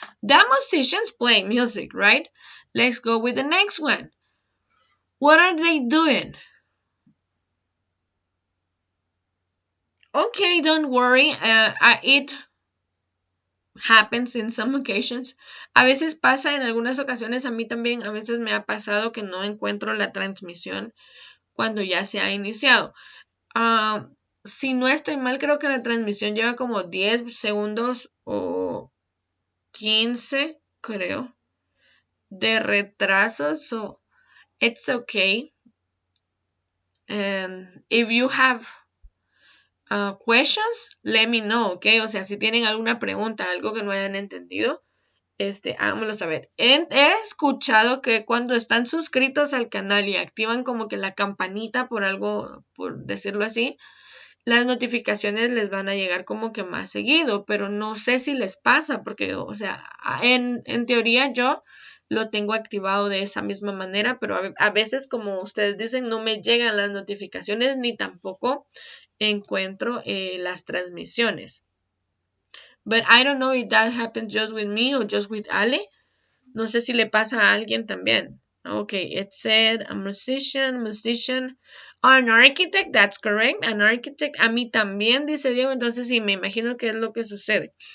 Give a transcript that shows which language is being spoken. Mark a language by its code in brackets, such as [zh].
[en] The musicians play music, right? Let's go with the next one. What are they doing? Okay, don't worry. It happens in some occasions. [es] A veces pasa en algunas ocasiones, a mí también, a veces me ha pasado que no encuentro la transmisión cuando ya se ha iniciado. Si no estoy mal, creo que la transmisión lleva como 10 segundos o 15, creo, de retraso. [en] So, it's okay. And if you have questions, let me know, okay? [es] O sea, si tienen alguna pregunta, algo que no hayan entendido, Háganmelo saber. He escuchado que cuando están suscritos al canal y activan como que la campanita por algo, por decirlo así, las notificaciones les van a llegar como que más seguido, pero no sé si les pasa porque, o sea, en teoría yo lo tengo activado de esa misma manera, pero a veces, como ustedes dicen, no me llegan las notificaciones ni tampoco encuentro las transmisiones. [en] But I don't know if that happens just with me or just with Ale. [es] No sé si le pasa a alguien también. [en] Okay, it said a musician, an architect, that's correct, an architect. [es] A mí también, dice Diego, entonces sí, me imagino que es lo que sucede.